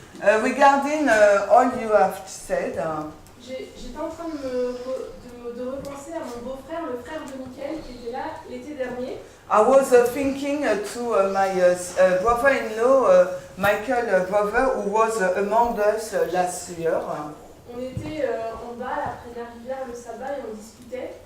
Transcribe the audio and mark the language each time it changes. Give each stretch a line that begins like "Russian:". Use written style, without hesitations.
English: Regarding all you have said,
French: j'étais en train de repenser à mon beau-frère, le frère de Mickaël, qui était là l'été dernier.
English: I was thinking to my brother-in-law, Michael, brother, who was among us last year.
French: On était en bas après la rivière le sabbat et on discutait.